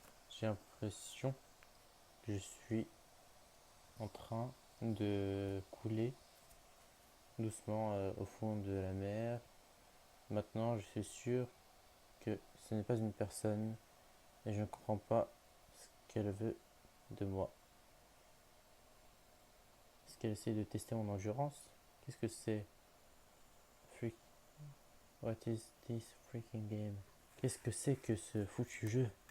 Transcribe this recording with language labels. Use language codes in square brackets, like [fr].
[fr] J'ai l'impression que je suis en train de couler doucement au fond de la mer. Maintenant, je suis sûr que ce n'est pas une personne et je ne comprends pas ce qu'elle veut de moi. Est-ce qu'elle essaie de tester mon endurance? Qu'est-ce que c'est? [en] What is this freaking game? [fr] Qu'est-ce que c'est que ce foutu jeu?